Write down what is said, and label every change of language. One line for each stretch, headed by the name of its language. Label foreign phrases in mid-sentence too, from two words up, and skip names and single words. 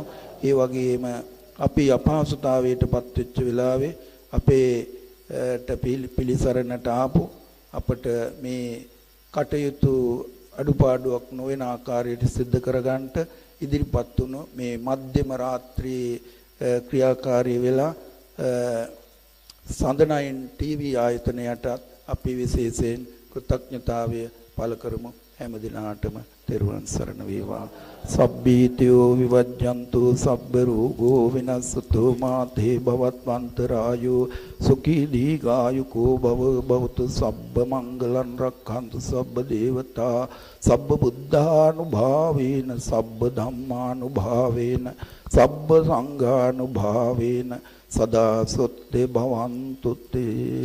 Sinhala: ඒ වගේම අපි අපහසුතාවයටපත් වෙච්ච වෙලාවේ අපේ පිළිසරණට ආපු අපට මේ කටයුතු අඩුපාඩුවක් නොවන ආකාරයට සිද්ධ කරගන්නට ඉදිරිපත් වුණු මේ මධ්‍යම රාත්‍රියේ ක්‍රියාකාරී වෙලා සඳනයින් ටීවී ආයතනයට අපි විශේෂයෙන් කෘතඥතාවය පළ කරමු. හැම දිනාටම තෙරුවන් සරණ වේවා.
Pali: සබ්බීතියෝ විවජ්ජන්තු සබ්බ රෝගෝ විනස්සතු මාතේ භවත්වන්තරායෝ සුඛී දීඝායුකෝ භව භවතු සබ්බ මංගලං රක්ඛන්තු සබ්බ දේවතා සබ්බ බුද්ධානුභාවේන සබ්බ ධම්මානුභාවේන සබ්බ සංඝානුභාවේන සදා සොත්තේ භවන්තු තේ.